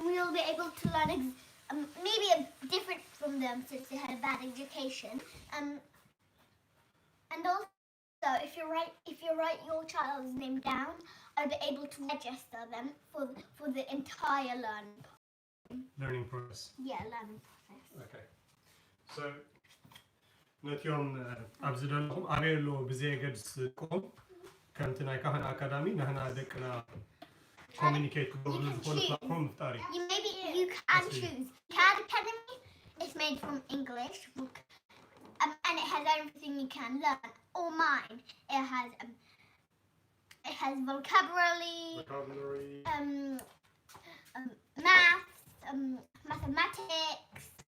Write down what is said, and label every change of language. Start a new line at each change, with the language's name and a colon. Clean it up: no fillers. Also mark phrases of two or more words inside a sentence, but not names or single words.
English: We'll be able to learn maybe different from them since they had a bad education. And also, if you write your child's name down, I'll be able to register them for the entire learning process. Yeah, learning process. Okay.
Tigrinya: So ነትዮም ኣብዚ ደለኹም ኣበየሎ ብዘየገድስኩም ከምቲ ናይ ካህን ኣካዳሚ ንሕና ደቅና ኮሚኒኬት ክገብሩ ዝኾኑ ፕላትፎርም ምፍጣር እዩ
English: Maybe you can choose. CAD Academy is made from English, and it has everything you can learn. Or mine, it has vocabulary, maths, mathematics.